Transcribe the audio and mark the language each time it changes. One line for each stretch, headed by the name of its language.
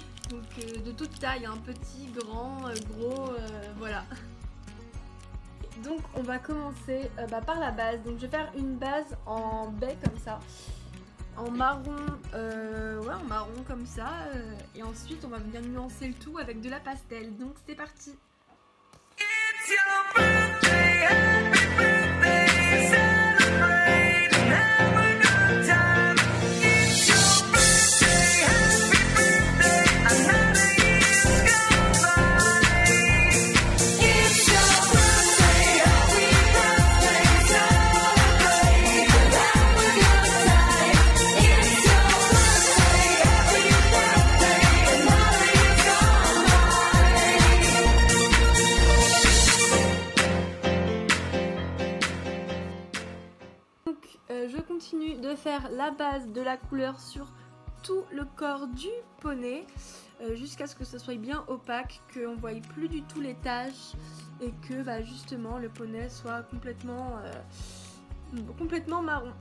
French: Donc de toute taille, un petit, grand, gros, voilà. Donc on va commencer par la base. Donc je vais faire une base en baie comme ça, en marron, ouais en marron comme ça, et ensuite on va bien nuancer le tout avec de la pastel. Donc c'est parti.
English: It's your birthday, happy birthday, celebrate and have a good time. It's your birthday, happy birthday, another year's gone by. It's your birthday, happy birthday, celebrate and have a good time. It's your birthday, happy birthday, another year's gone by.
French: Donc je continue de faire la base de la couleur sur tout le corps du poney jusqu'à ce que ce soit bien opaque, qu'on ne voie plus du tout les taches et que bah, justement le poney soit complètement marron.